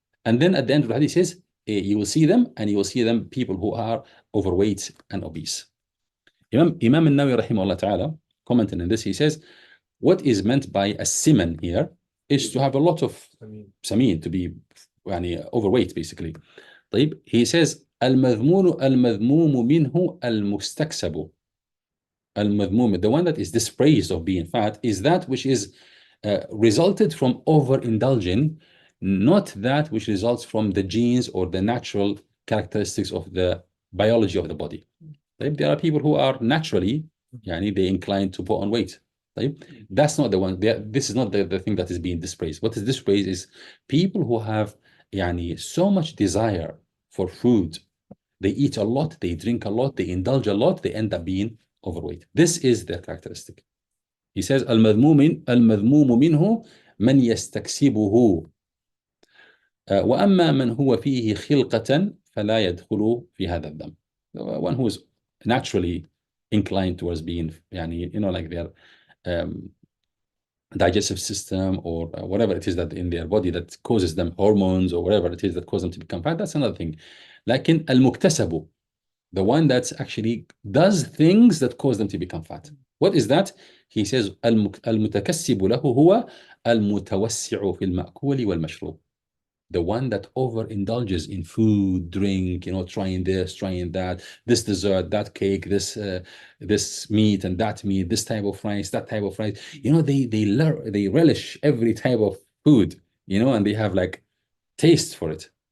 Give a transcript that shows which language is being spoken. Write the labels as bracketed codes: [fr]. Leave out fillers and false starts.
[en] And then at the end of the hadith, he says, you will see them, and you will see them people who are overweight and obese. Imam al-Nawawi rahimahullah ta'ala, commenting on this, he says, what is meant by a siman here is to have a lot of samin, to be overweight, basically. [ar] طيب, [en] he says, [ar] المذموم منه المستكسب. [en] المذموم, the one that is dispraised of being fat, is that which is resulted from overindulging, not that which results from the genes or the natural characteristics of the biology of the body. There are people who are naturally, they incline to put on weight. That's not the one. This is not the thing that is being dispraised. What is dispraised is people who have so much desire for food. They eat a lot, they drink a lot, they indulge a lot, they end up being overweight. This is their characteristic. He says, [ar] المذموم منه من يستكسبه وأما من هو فيه خلقة فلا يدخل في هذا الذنب. [en] One who is naturally inclined towards being, like their digestive system or whatever it is that in their body that causes them hormones or whatever it is that causes them to become fat, that's another thing. [ar] لكن المكتسب, [en] the one that actually does things that cause them to become fat. What is that? He says, [ar] المتكسب له هو المتوسع في المأكول والمشروب. [en] The one that overindulges in food, drink, trying this, trying that, this dessert, that cake, this meat and that meat, this type of rice, that type of rice. They relish every type of food, and they have taste for it.